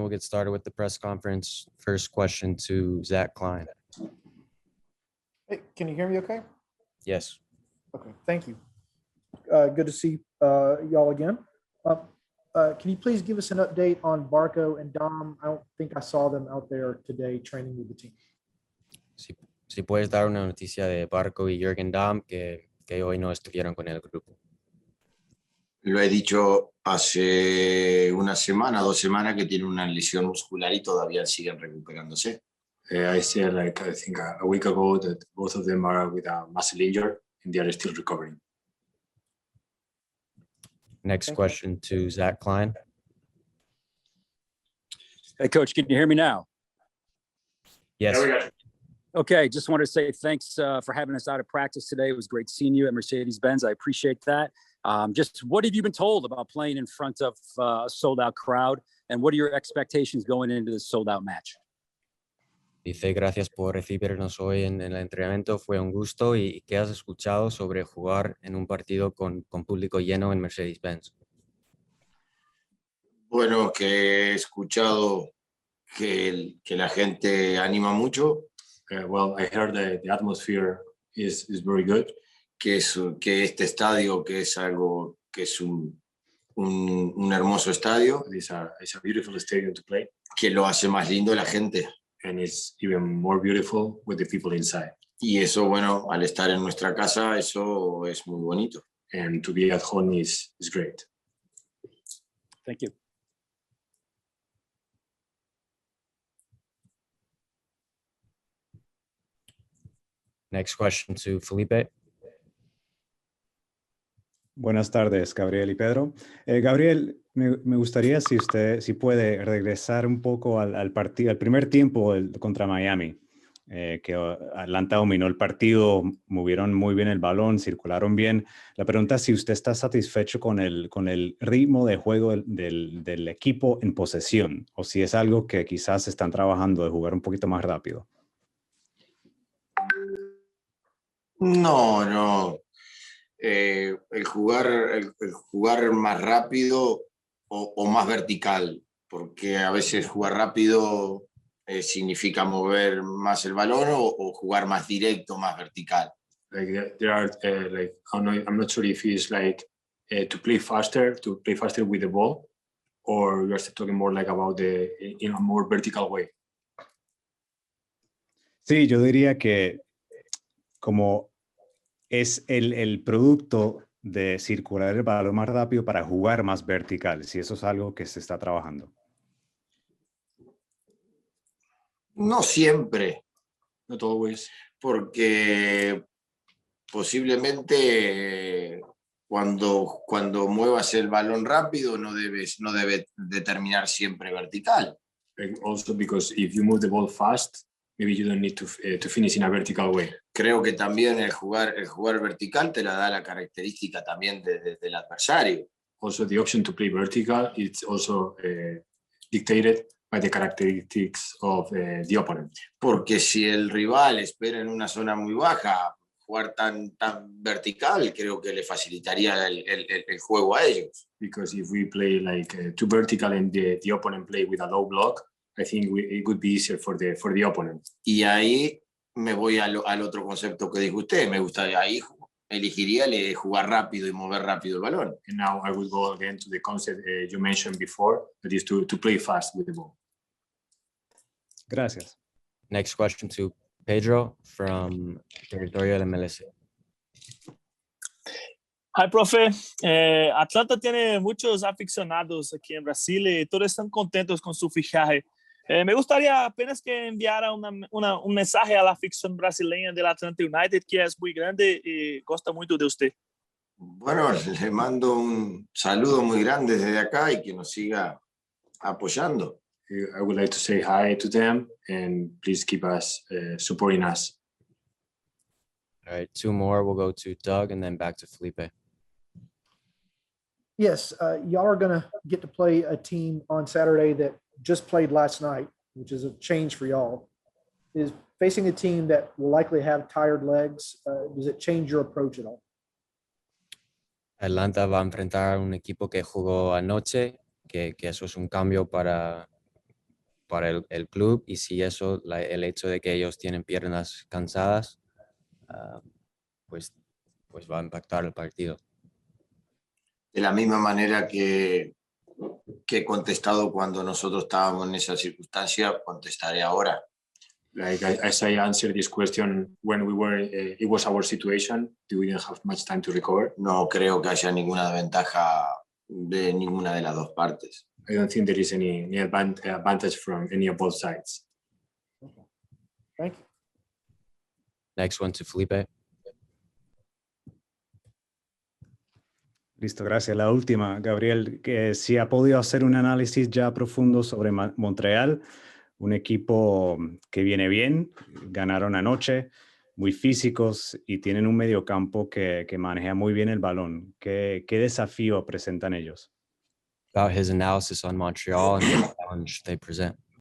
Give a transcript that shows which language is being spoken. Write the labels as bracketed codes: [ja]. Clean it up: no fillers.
[en] We'll get started with the press conference. First question to Zach Klein. Hey, can you hear me okay? Yes. Okay, thank you. Good to see y'all again. Can you please give us an update on Barco and Dom? I don't think I saw them out there today training with the team. [es] Si puedes dar una noticia de Barco y Jürgen Damm que hoy no estuvieron con el grupo. Lo he dicho hace una semana, 2 semanas que tiene una lesión muscular y todavía siguen recuperándose. [en] I said I think a week ago that both of them are with a muscle injury and they are still recovering. Next question to Zach Klein. Hey, Coach, can you hear me now? Yes. There we go. Okay, just wanted to say thanks for having us out of practice today. It was great seeing you at Mercedes-Benz. I appreciate that. Just what have you been told about playing in front of a sold-out crowd, and what are your expectations going into this sold-out match? [es] Dice, gracias por recibirnos hoy en el entrenamiento. Fue un gusto. ¿Y qué has escuchado sobre jugar en un partido con público lleno en Mercedes-Benz? Bueno, que he escuchado que la gente anima mucho. [en] Well, I heard that the atmosphere is very good. [es] Que este estadio, que es algo, que es un hermoso estadio. [en] It's a beautiful stadium to play. [es] Que lo hace más lindo la gente. [en] And it's even more beautiful with the people inside. [es] Y eso, bueno, al estar en nuestra casa, eso es muy bonito. [en] And to be at home is great. Thank you. Next question to Felipe. [es] Buenas tardes, Gabriel y Pedro. Gabriel, me gustaría si puede regresar un poco al primer tiempo contra Miami, que Atlanta dominó el partido, movieron muy bien el balón, circularon bien. La pregunta es si usted está satisfecho con el ritmo de juego del equipo en posesión, o si es algo que quizás están trabajando de jugar un poquito más rápido. No. El jugar más rápido o más vertical, porque a veces jugar rápido significa mover más el balón o jugar más directo, más vertical. [en] Like there are like I'm not sure if it's like to play faster with the ball, or you're talking more like about in a more vertical way. [es] Sí, yo diría que como es el producto de circular el balón más rápido para jugar más vertical, si eso es algo que se está trabajando. No siempre, [en] Not always. [es] porque posiblemente cuando muevas el balón rápido no debe de terminar siempre vertical. [en] Like also because if you move the ball fast, maybe you don't need to finish in a vertical way. [es] Creo que también el jugar vertical te la da la característica también del adversario. [en] Also, the option to play vertical is also dictated by the characteristics of the opponent. [es] Porque si el rival espera en una zona muy baja, jugar tan vertical creo que le facilitaría el juego a ellos. [en] Because if we play like too vertical and the opponent play with a low block, I think it would be easier for the opponent. [es] Y ahí me voy al otro concepto que dijo usted. Me gustaría ahí elegiría jugar rápido y mover rápido el balón. [en] And now I will go again to the concept you mentioned before, that is to play fast with the ball. [es] Gracias. [en] Next question to Pedro from Territorio MLS. Hi, profe. [es] Atlanta tiene muchos aficionados aquí en Brasil y todos están contentos con su fichaje. Me gustaría apenas que enviara un mensaje a la afición brasileña del Atlanta United, que es muy grande y gosta mucho de usted. Bueno, le mando un saludo muy grande desde acá y que nos siga apoyando. [en] I would like to say hi to them and please keep us supporting us. All right, two more. We'll go to Doug and then back to Felipe. Yes, y'all are going to get to play a team on Saturday that just played last night, which is a change for y'all. Is facing a team that will likely have tired legs. Does it change your approach at all? [es] Atlanta va a enfrentar a un equipo que jugó anoche, que eso es un cambio para el club, y si eso, el hecho de que ellos tienen piernas cansadas, pues va a impactar el partido. De la misma manera que he contestado cuando nosotros estábamos en esa circunstancia, contestaré ahora. [en] Like as I answered this question when we were, it was our situation, we didn't have much time to recover. [es] No creo que haya ninguna ventaja de ninguna de las dos partes. [en] I don't think there is any advantage from any of both sides. Thank you. Next one to Felipe. [es] Listo, gracias. La última, Gabriel, que si ha podido hacer un análisis ya profundo sobre Montreal, un equipo que viene bien, ganaron anoche, muy físicos y tienen un mediocampo que maneja muy bien el balón. ¿Qué desafío presentan ellos? [en] About his analysis on Montreal and the challenge they present.